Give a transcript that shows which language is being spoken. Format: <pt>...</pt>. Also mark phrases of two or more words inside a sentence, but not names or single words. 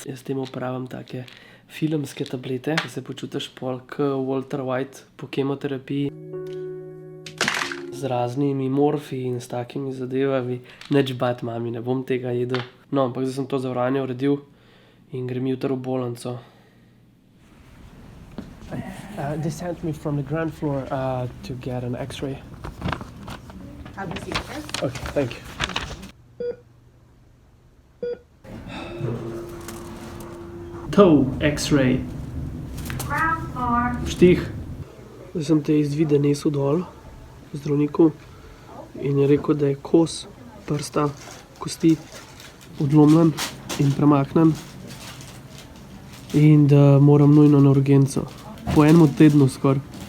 <sl>Jaz temu uporabljam take filmske tablete, da se počutiš pol kot Walter White po kemoterapiji. Z raznimi morfiji in s takimi zadevami. Nič bati, mami, ne bom tega jedel. No, ampak zdaj sem to zavarovanje uredil in grem jutri v bolnico.</sl> <en>They sent me from the ground floor to get an X-ray. Have a seat first. Okay, thank you. To, X-ray. Ground floor.</en> <sl>Štih. Zdaj sem te izvide nesel dol zdravniku in je rekel, da je kos prsta kosti odlomljen in premaknjen in da moram nujno na urgenco. Po 1 tednu skoraj.</sl>